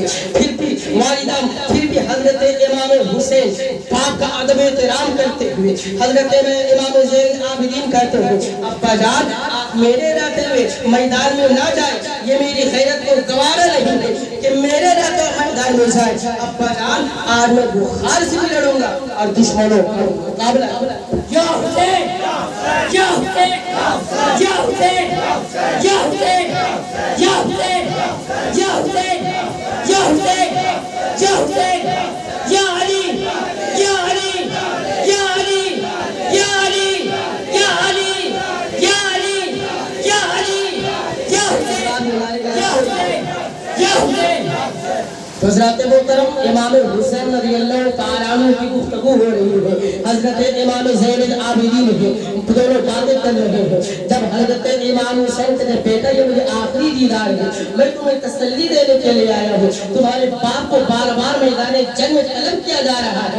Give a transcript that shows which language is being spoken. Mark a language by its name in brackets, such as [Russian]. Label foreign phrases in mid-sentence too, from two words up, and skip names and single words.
[Urdu] پھر بھی والدہ پھر بھی حضرت امام حسین باپ کا ادب احترام کرتے ہوئے حضرت امام زین العابدین کہتے ہیں ابا جان آپ میرے رہتے ہوئے میدان میں نہ جائیں, یہ میری غیرت کو گوارا نہیں ہے کہ میرے رہتے ہوئے میدان میں جائیں. ابا جان آج میں بخار سے بھی لڑوں گا اور دشمنوں کا مقابلہ. یا حسین یا حسین یا حسین یا حسین یا حسین یا حسین یا حسین یا حسین یا علی یا علی یا علی یا علی یا علی یا علی یا علی یا حسین یا حسین یا حسین. حضرات محترم امام حسین [Arabic] رضی اللہ تعالیٰ عنہ [Urdu] کی گفتگو ہو رہی ہے. حضرت امام زین العابدین ہے, دونوں باتیں کر رہے ہیں. جب حضرت امام حسین کہتے بیٹا یہ مجھے آخری دیدار ہے, میں تمہیں تسلی دینے کے لیے آیا ہوں, تمہارے باپ کو بار بار میدان جنگ میں طلب کیا جا رہا ہے.